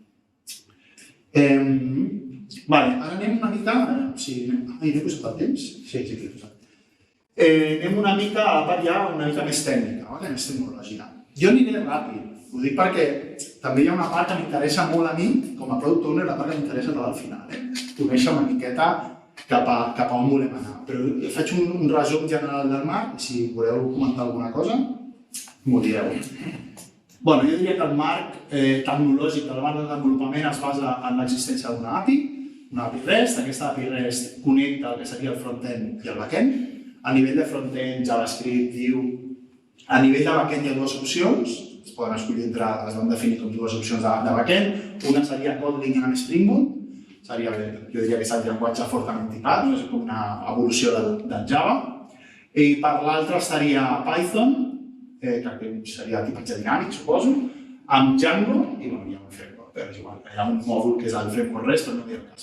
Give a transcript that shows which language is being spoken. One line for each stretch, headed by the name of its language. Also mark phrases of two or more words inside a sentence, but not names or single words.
Catalan: Ara anem una mica... N'he posat el temps? Sí, que l'he posat. Anem una mica a la part ja una mica més tècnica, més tecnològica. Jo aniré ràpid, ho dic perquè també hi ha una part que m'interessa molt a mi, com a
English: product owner,
Catalan: la part que m'interessa tot al final. Conèixer una miqueta cap a on volem anar. Però faig un resum general del marc, si voleu comentar alguna cosa, m'ho direu. Jo diria que el marc tecnològic del marc de desenvolupament es basa en l'existència d'una API, una API REST. Aquesta API REST connecta el que seria el front-end i el back-end. A nivell de front-end, JavaScript, Vue. A nivell de back-end hi ha dues opcions. Es poden escollir entre, les vam definir com dues opcions de back-end. Una seria Kotlin amb Spring Boot. Jo diria que és el llenguatge fortament tipat, és com una evolució del Java. I per l'altra estaria Python, que seria tipatge dinàmic, suposo, amb Django i hi ha un framework, però és igual, hi ha un mòdul que és el framework REST, però no hi ha cas.